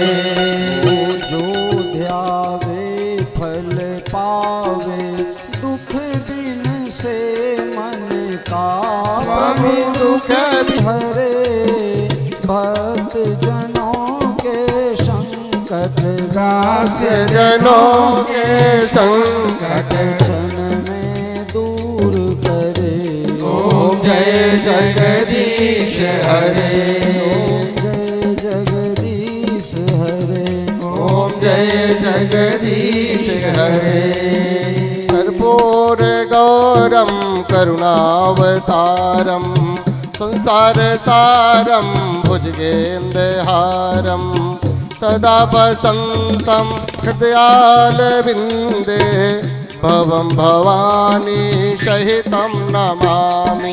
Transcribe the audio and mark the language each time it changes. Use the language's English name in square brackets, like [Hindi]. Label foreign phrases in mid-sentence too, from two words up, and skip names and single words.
[Hindi] जो ध्यावे फल पावे दुख दिन से मन का स्वामी दुख हरे भक्त जनों के संकट दास जनों के संकट क्षण में दूर करे। ओम जय जगदीश हरे। ओम जय जगदीश हरे। ओम जय जगदीश हरे। [Sanskrit] कर्पूर गौरम करुणावतारम संसार सारम भुजगेन्द्रहारम सदा वसन्तं हृदयारविन्दे भवं भवानी सहितं नमामि।